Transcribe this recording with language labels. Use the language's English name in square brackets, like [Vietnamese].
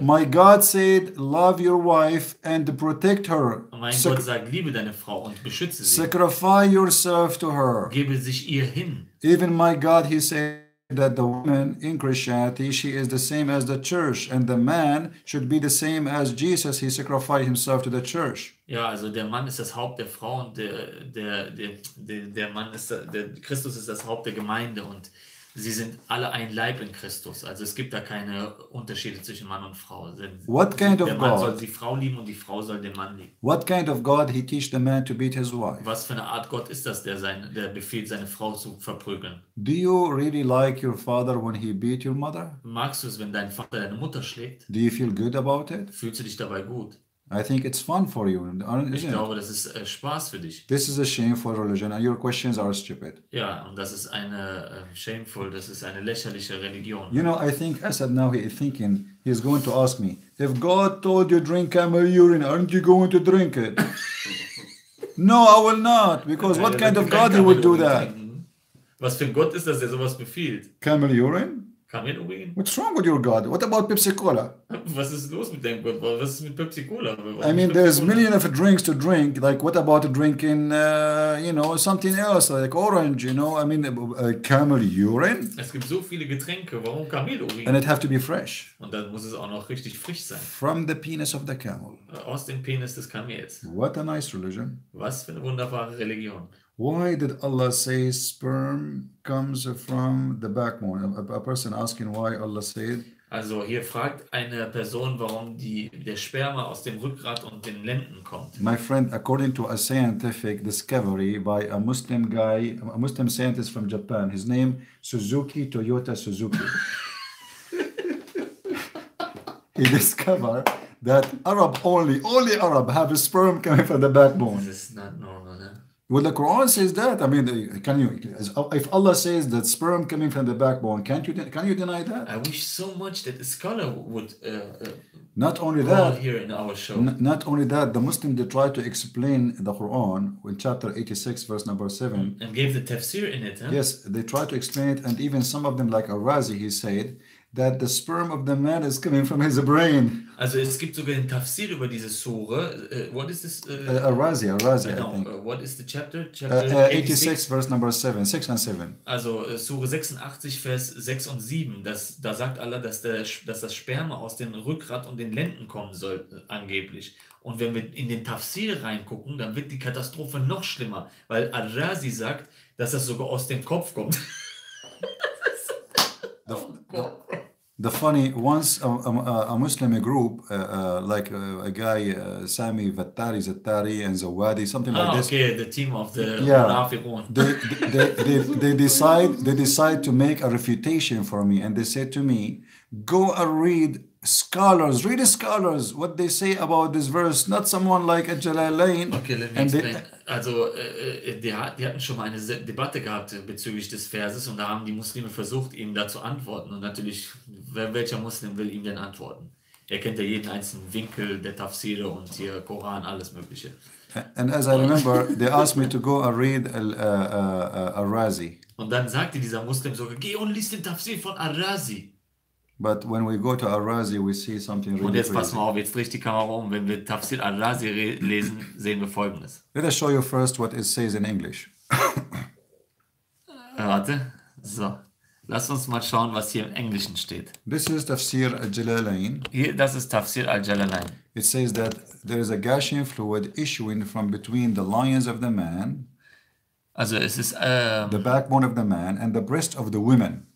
[English] My God said, love your wife and protect her. [German] Mein Gott sagt, liebe deine Frau und beschütze sie. [English] Sacrifice yourself to her. [German] Gebe sich ihr hin. [English] Even my God, he said that the woman in Christianity, she is the same as the church, and the man should be the same as Jesus. He sacrificed himself to the church. [German] Ja, also der Mann ist das Haupt der Frau und der Mann ist, der Christus ist das Haupt der Gemeinde und sie sind alle ein Leib in Christus. Also es gibt da keine Unterschiede zwischen Mann und Frau. [English] What kind of [German] Der Mann soll [English] God? [German] die Frau lieben und die Frau soll den Mann lieben. [English] What kind of God he teach the man to beat his wife? [German] Was für eine Art Gott ist das, der befiehlt, seine Frau zu verprügeln? [English] Do you really like your father when he beat your mother? [German] Magst du es, wenn dein Vater deine Mutter schlägt? [English] Do you feel good about it? [German] Fühlst du dich dabei gut? [English] I think it's fun for you, [German] Ich [English] isn't it? [German] glaube, das ist Spaß für dich. [English] This is a shameful religion, and your questions are stupid. [German] Ja, und das ist eine das ist eine lächerliche Religion. [English] You know, I think Asad now he is thinking he's going to ask me, if God told you drink camel urine, aren't you going to drink it? No, I will not, because what kind of God he would do that? [German] Was für ein Gott ist das, der sowas befiehlt? [English] Camel urine? [German] Kamelurin? [English] What's wrong with your God? What about Pepsi Cola? [German] Was ist los mit deinem Gott? Was ist mit Pepsi Cola? [English] I mean, there's millions of drinks to drink. Like, what about drinking, you know, something else, like orange, you know? I mean, camel urine? [German] Es gibt so viele Getränke, warum Kamelurin? [English] And it have to be fresh. [German] Und dann muss es auch noch richtig frisch sein. [English] From the penis of the camel. [German] Aus dem Penis des Kamels. [English] What a nice religion. [German] Was für eine wunderbare Religion. [English] Why did Allah say sperm comes from the backbone? A person asking why Allah said. [German] Also hier fragt eine Person, warum der Sperma aus dem Rückgrat und den Lenden kommt. [English] My friend, according to a scientific discovery by a Muslim guy, a Muslim scientist from Japan, his name Suzuki Toyota Suzuki. He discovered that only Arab have a sperm coming from the backbone. [German] Das ist [English] not normal, [German] ne? [English] Well, the Quran says that. I mean, if Allah says that sperm coming from the backbone, can you deny that? [German] I wish so much that a scholar would [English] Not only [German] call [English] that, [German] here in our show. [English] not only that, the Muslim, they try to explain the Quran in chapter 86, verse number 7. And gave the tafsir in it, huh? Yes, they try to explain it, and even some of them, like Al-Razi, he said that the sperm of the man is coming from his brain. [German] Also es gibt sogar den Tafsir über diese Sure. [English] What is this? Al-Razi, [German] Genau. [English] I think. What is the chapter? 86, verse number 7, 6 and 7. [German] Also Sure 86, Vers 6 und 7. Da sagt Allah, dass das Sperma aus dem Rückgrat und den Lenden kommen soll, angeblich. Und wenn wir in den Tafsir reingucken, dann wird die Katastrophe noch schlimmer. Weil Al-Razi sagt, dass das sogar aus dem Kopf kommt. [English] The funny, once a Muslim group, like a guy, Sami Zattari and Zawadi, something like this. Okay, the team of the Yeah, Munafiqun. they decide to make a refutation for me, and they said to me, go and read scholars, what they say about this verse, not someone like a Jalalain. Okay, let me explain. [German] Also, die hatten schon mal eine Debatte gehabt bezüglich des Verses und da haben die Muslime versucht, ihm da zu antworten. Und natürlich, welcher Muslim will ihm denn antworten? Er kennt ja jeden einzelnen Winkel der Tafsire und hier Koran, alles Mögliche. [English] And as I remember, they asked me to go and read Al-Razi. [German] Und dann sagte dieser Muslim sogar, geh und lies den Tafsir von Al-Razi. [English] But when we go to Al-Razi, we see something really [German] Und jetzt [English] crazy. [German] pass mal auf, jetzt dreht die Kamera um. Wenn wir Tafsir Al-Razi lesen, sehen wir Folgendes. [English] Let us show you first what it says in English. [German] Warte. So. Lass uns mal schauen, was hier im Englischen steht. [English] This is Tafsir al-Jalalain. [German] Hier, das ist Tafsir al-Jalalain. [English] It says that there is a gushing fluid issuing from between the loins of the man, [German] Also es ist, [English] the backbone of the man, and the breast of the woman.